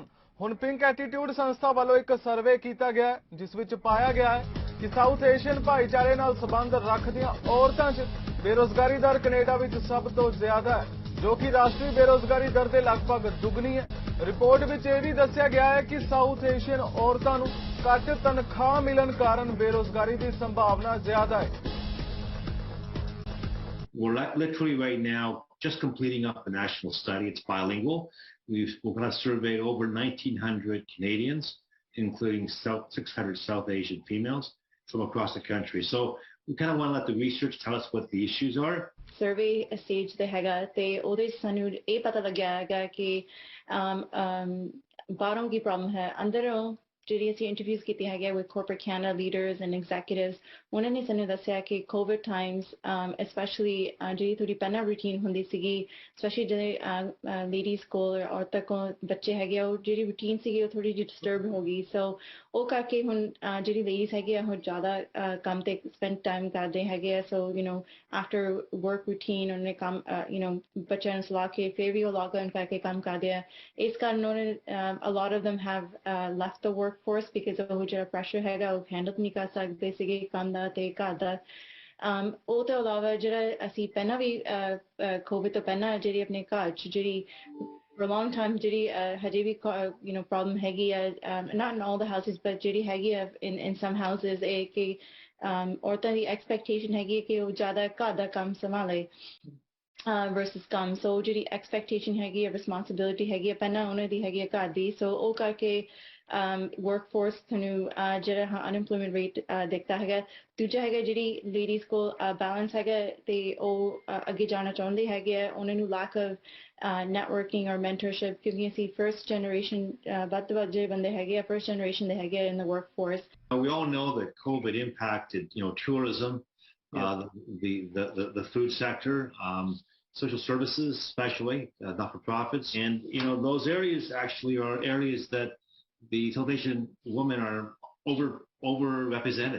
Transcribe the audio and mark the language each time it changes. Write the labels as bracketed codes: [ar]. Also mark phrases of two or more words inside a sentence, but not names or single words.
[pa] ਹੁਣ ਪਿੰਕ ਐਟੀਟਿਊਡ ਸੰਸਥਾ ਵੱਲੋਂ ਇੱਕ ਸਰਵੇ ਕੀਤਾ ਗਿਆ ਹੈ, ਜਿਸ ਵਿੱਚ ਪਾਇਆ ਗਿਆ ਹੈ ਕਿ ਸਾਊਥ ਏਸ਼ੀਅਨ ਭਾਈਚਾਰੇ ਨਾਲ ਸੰਬੰਧ ਰੱਖਦੀਆਂ ਔਰਤਾਂ 'ਚ ਬੇਰੋਜ਼ਗਾਰੀ ਦਰ ਕੈਨੇਡਾ ਵਿੱਚ ਸਭ ਤੋਂ ਜ਼ਿਆਦਾ ਹੈ, ਜੋ ਕਿ ਰਾਸ਼ਟਰੀ ਬੇਰੋਜ਼ਗਾਰੀ ਦਰ ਦੇ ਲਗਭਗ ਦੁੱਗਣੀ ਹੈ। ਰਿਪੋਰਟ ਵਿੱਚ ਇਹ ਵੀ ਦੱਸਿਆ ਗਿਆ ਹੈ ਕਿ ਸਾਊਥ ਏਸ਼ੀਅਨ ਔਰਤਾਂ ਨੂੰ ਘੱਟ ਤਨਖਾਹ ਮਿਲਣ ਕਾਰਨ ਬੇਰੋਜ਼ਗਾਰੀ ਦੀ ਸੰਭਾਵਨਾ ਜ਼ਿਆਦਾ ਹੈ। [en] We're literally right now just completing up a national study. It's bilingual. We're going to survey over 1,900 Canadians, including 600 South Asian females from across the country. So we kind of want to let the research tell us what the issues are. Survey stage [pa] ਤੇ ਹੈਗਾ ਤੇ ਉਹਦੇ ਸਾਨੂੰ ਇਹ ਪਤਾ ਲੱਗਿਆ ਹੈਗਾ ਕਿ ਬਾਹਰੋਂ ਕੀ ਪ੍ਰੋਬਲਮ ਹੈ। ਅੰਦਰੋਂ ਜਿਹੜੀ ਅਸੀਂ ਇੰਟਰਵਿਊਜ਼ ਕੀਤੀਆਂ ਹੈਗੀਆਂ [en] with corporate Canada leaders and executives, [pa] ਉਹਨਾਂ ਨੇ ਸਾਨੂੰ ਦੱਸਿਆ ਕਿ [en] COVID times specially [pa] ਜਿਹੜੀ ਥੋੜੀ ਪਹਿਲਾਂ ਰੂਟੀਨ ਹੁੰਦੀ ਸੀਗੀ, ਸਪੈਸ਼ਲੀ ਜਿਹੜੇ ਲੇਡੀਜ਼ ਕੋਲ ਔਰਤਾਂ ਕੋਲ ਬੱਚੇ ਹੈਗੇ, ਉਹ ਜਿਹੜੀ ਰੂਟੀਨ ਸੀਗੀ ਉਹ ਥੋੜੀ ਜਿਹੀ ਡਿਸਟਰਬ ਹੋ ਗਈ। ਸੋ ਉਹ ਕਰਕੇ ਹੁਣ ਜਿਹੜੀ ਲੇਡੀਜ਼ ਹੈਗੇ ਆ ਉਹ ਜ਼ਿਆਦਾ ਕੰਮ ਤੇ [en] spend time [pa] ਕਰਦੇ ਹੈਗੇ ਆ। ਸੋ [en] after work routine [pa] ਉਹਨੇ ਕੰਮ ਬੱਚਿਆਂ ਨੂੰ ਸੁਲਾ ਕੇ ਫਿਰ ਵੀ ਉਹ [en] log on [pa] ਕਰਕੇ ਕੰਮ ਕਰਦੇ ਆ। ਇਸ ਕਾਰਨ ਉਹਨੇ [en] a lot of them have left the workforce because [pa] ਉਹ ਜਿਹੜਾ ਪ੍ਰੈਸ਼ਰ ਹੈਗਾ ਉਹ ਹੈਂਡਲ ਨਹੀਂ ਕਰ ਸਕਦੇ ਸੀਗੇ ਕੰਮ ਦਾ ਤੇ ਘਰ ਦਾ। ਉਹ ਤੋਂ ਇਲਾਵਾ ਜਿਹੜਾ ਅਸੀਂ ਪਹਿਲਾਂ ਵੀ ਕੋਵਿਡ ਤੋਂ ਪਹਿਲਾਂ ਜਿਹੜੀ ਆਪਣੇ ਘਰ 'ਚ ਜਿਹੜੀ [en] for a long time [pa] ਜਿਹੜੀ ਹਜੇ ਵੀ ਪ੍ਰੋਬਲਮ ਹੈਗੀ ਆ, [en] not in all the houses but [pa] ਜਿਹੜੀ ਹੈਗੀ ਆ [en] in some houses, [pa] ਇਹ ਕਿ ਔਰਤਾਂ ਦੀ ਐਕਸਪੈਕਟੇਸ਼ਨ ਹੈਗੀ ਕਿ ਉਹ ਜ਼ਿਆਦਾ ਘਰ ਦਾ ਕੰਮ ਸੰਭਾਲੇ versus ਕੰਮ। ਸੋ ਜਿਹੜੀ ਐਕਸਪੈਕਟੇਸ਼ਨ ਹੈਗੀ ਆ, ਰਿਸਪੌਂਸਿਬਿਲਿਟੀ ਹੈਗੀ ਆ ਪਹਿਲਾਂ ਉਹਨਾਂ ਦੀ ਹੈਗੀ ਆ ਘਰ ਦੀ। ਸੋ ਉਹ ਕਰਕੇ ਵਰਕਫੋਰਸ ਤੁਹਾਨੂੰ ਜਿਹੜਾ [en] unemployment rate [pa] ਦਿਖਦਾ ਹੈਗਾ। ਦੂਜਾ ਹੈਗਾ ਜਿਹੜੀ ਲੇਡੀਜ਼ ਕੋਲ ਬੈਲੈਂਸ ਹੈਗਾ ਤੇ ਉਹ ਅੱਗੇ ਜਾਣਾ ਚਾਹੁੰਦੇ ਹੈਗੇ ਆ, ਉਹਨਾਂ ਨੂੰ [en] lack of networking or mentorship, [pa] ਕਿਉਂਕਿ ਅਸੀਂ [en] first generation [pa] ਵੱਧ ਤੋਂ ਵੱਧ ਜਿਹੜੇ ਬੰਦੇ ਹੈਗੇ ਆ [en] first generation [pa] ਦੇ ਹੈਗੇ ਆ [en] in the workforce. We all know that COVID impacted, tourism, the food sector, social services, especially not-for-profits, and those areas actually are areas that the South Asian women are overrepresented.